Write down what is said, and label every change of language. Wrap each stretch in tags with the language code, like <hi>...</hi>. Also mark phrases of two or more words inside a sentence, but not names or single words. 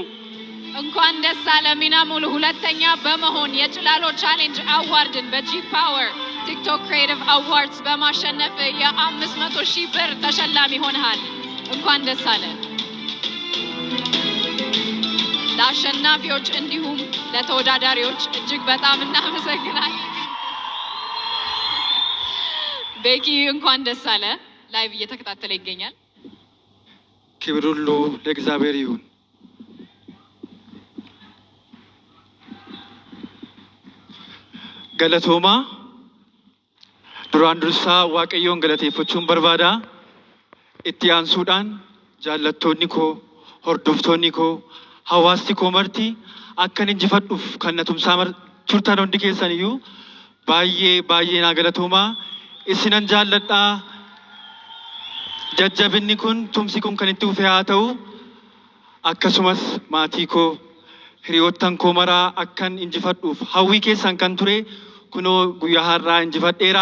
<am>እንኳን ደስ አለ ሚናሙል፣ ሁለተኛ በመሆን የጭላሎ ቻሌንጅ አዋርድን በጂ ፓወር ቲክቶክ ክሬቲቭ አዋርድስ በማሸነፍ የ500,000 ብር ተሸላሚ ሆነሃል። እንኳን ደስ አለ። ለአሸናፊዎች እንዲሁም ለተወዳዳሪዎች እጅግ በጣም እናመሰግናለን። ቤኪ እንኳን ደስ አለ። ላይቭ እየተከታተለ ይገኛል። ክብር ሁሉ ለእግዚአብሔር ይሁን።</am> <om>galatoomaa duraan dursa Waaqayyoon galateeffachuun barbaada itti aansuudhaan jaallattoonni koo hordoftoonni koo hawaasti koo marti akkan injifadhuuf kan na tumsaa turtan hundi keessan iyyuu baay'ee naa galatoomaa isinan jaalladhaa. Jajjabinni kun tumsi kun kan itti dhufe haa ta'u akkasumas maatii koo hiriyoottan koo maraa akkan injifadhuuf hawwii keessan kan ture kunoo guyyaa har'aa injifadheera.</om>